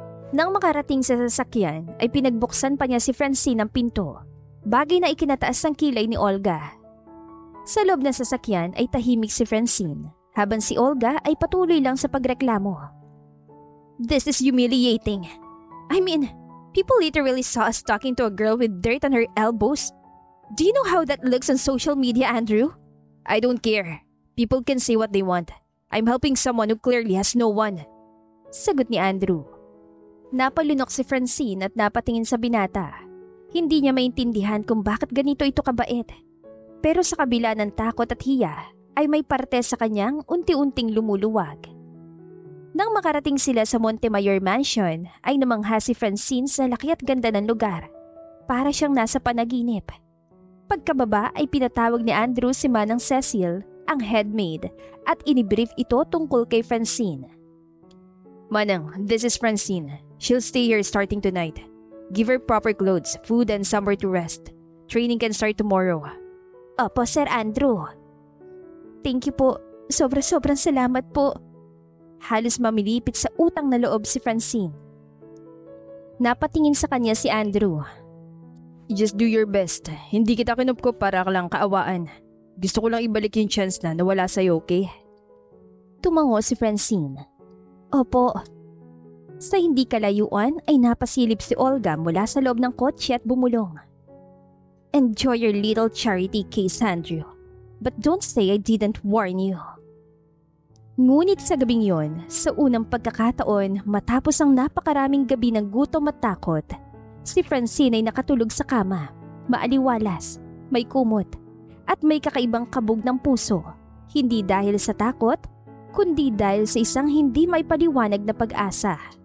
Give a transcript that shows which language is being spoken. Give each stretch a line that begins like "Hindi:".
Filipino: Nang makarating sa sasakyan ay pinagbuksan pa niya si Francine ng pinto, bagay na ikinataas ng kilay ni Olga. Sa loob ng sasakyan ay tahimik si Francine, habang si Olga ay patuloy lang sa pagreklamo.
English: This is humiliating. I mean, people literally saw us talking to a girl with dirt on her elbows. Do you know how that looks on social media, Andrew? I don't care. People can say what they want. I'm helping someone who clearly has no one.
Filipino: Sagot ni Andrew. Napalunok si Francine at napatingin sa binata. Hindi niya maintindihan kung bakit ganito ito kabait. Pero sa kabila ng takot at hiya, ay may parte sa kanyang unti-unting lumuluwag. Nang makarating sila sa Montemayor Mansion, ay namangha si Francine sa laki at ganda ng lugar. Para siyang nasa panaginip. Pagkababa ay pinatawag ni Andrew si Manang Cecil, ang headmaid, at inibrief ito tungkol kay Francine.
English: Manang, this is Francine. She'll stay here starting tonight. Give her proper clothes, food, and somewhere to rest. Training can start tomorrow.
Filipino: Opo, Sir Andrew.
English: Thank you
Filipino: po. Sobrang salamat po. Halos mamilipit sa utang na loob si Francine. Napatingin sa kanya si Andrew.
English: Just do your best.
Filipino: Hindi kita kinupkup para ka lang kaawaan. Gusto ko lang ibalik yung chance na nawala sa'yo, okay? Tumango si Francine. Opo. Sa hindi kalayuan ay napasilip si Olga mula sa loob ng kotse at bumulong.
English: Enjoy your little charity case, Andrew. But don't say I didn't warn you.
Filipino: Ngunit sa gabing yon, sa unang pagkakataon matapos ang napakaraming gabi ng gutom at takot, si Francine ay nakatulog sa kama, maaliwalas, may kumot, at may kakaibang kabog ng puso, hindi dahil sa takot, kundi dahil sa isang hindi may paliwanag na pag-asa.